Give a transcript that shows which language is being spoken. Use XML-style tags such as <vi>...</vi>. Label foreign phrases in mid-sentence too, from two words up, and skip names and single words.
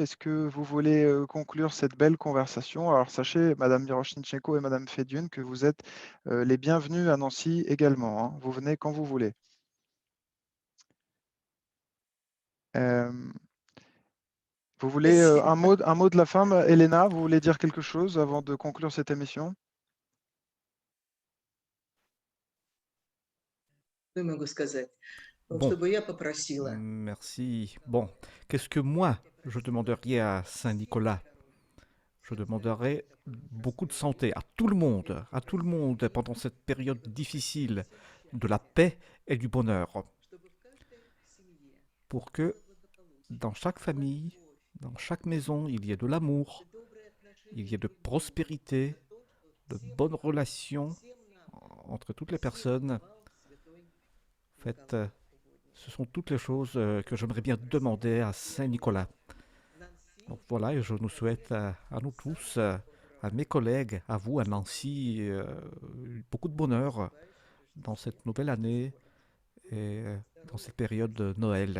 <fr>Est-ce que vous voulez conclure cette belle conversation? Alors, sachez, Madame Miroshnichenko et Madame Fedune, que vous êtes les bienvenus à Nancy également, hein. Vous venez quand vous voulez. Euh, Vous voulez un mot de la fin, Elena? Vous voulez dire quelque chose avant de conclure cette émission?</fr> <ru>Что я могу сказать?</ru> <fr>Bon,</fr> <ru>Чтобы я попросила.</ru> <fr>merci. Bon, qu'est-ce que moi, je demanderais à Saint-Nicolas? Je demanderais beaucoup de santé à tout le monde pendant cette période difficile, de la paix et du bonheur,</fr> <ru>Чтобы в каждой семье</ru> <fr>pour que</fr> <ru>благополучие,</ru> <fr>dans chaque famille, dans chaque maison, il y ait de l'amour,</fr> <ru>добрые отношения</ru> <fr>il y ait de</fr> <ru>друг к другу.</ru> <fr>prospérité,</fr> <ru>Это то, что</ru> <fr>de</fr> <ru>всем</ru> <fr>bonnes</fr> <ru>нам,</ru> <fr>relations</fr> <ru>всем нам</ru> <fr>entre toutes les</fr> <ru>всем</ru> <fr>personnes.</fr> <ru>давал святой</ru> <fr>En fait,</fr> <ru>Николай Угодник.</ru> <fr>ce sont toutes les choses que j'aimerais bien demander à Saint-Nicolas.</fr> <ru>Нанси,</ru> <fr>Donc voilà, et je nous souhaite à nous tous, à mes collègues, à vous, à Nancy, beaucoup de bonheur dans cette nouvelle année et dans cette période de Noël.</fr>